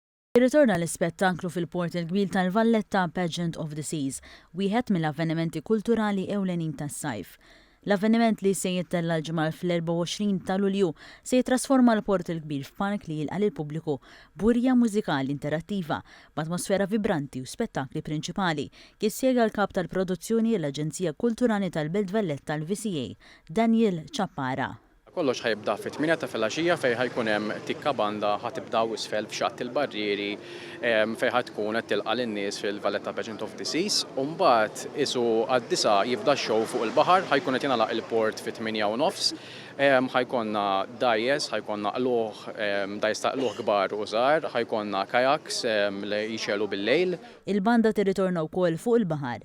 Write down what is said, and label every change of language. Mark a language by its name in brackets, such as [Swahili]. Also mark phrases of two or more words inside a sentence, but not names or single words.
[Maltese] Irritorna l-ispettaklu fil-Port il-Kbir tal-Valletta Pageant of the Seas, wieħed mill-avvenimenti kulturali ewlenin tas-sajf. L-avveniment li se jittella l-ġimgħa fl-24 ta' Lulju se jitrasforma l-Port il-Kbir f'park li jilqa' lill-pubbliku burja mużikali interattiva b'atmosfera vibranti u spettakli prinċipali, kif spjega l-kap tal-produzzjoni l-Aġenzija Kulturali tal-Belt Valletta l-VCA, Daniel Chappara. Kollox ħajibda fit-8 ta' filgħaxija fejn ħajkun hemm tikka banda ħatibdaw isfel f'xatt il-barrieri fejn ħatkun qed tilqa' lin-nies fil-Valletta Pageant of the Seas u mbagħad isu għad-disa jibda x-show fuq il-baħar ħajkun qed jingħalaq il-port fit-8:30. Ħajkonna dajjes, ħajkonna dajjes ta' qluħ kbar u żgħar, ħajkonna kajaks li jixelu bil-lejl. Il-banda tirritorna wkoll fuq il-baħar.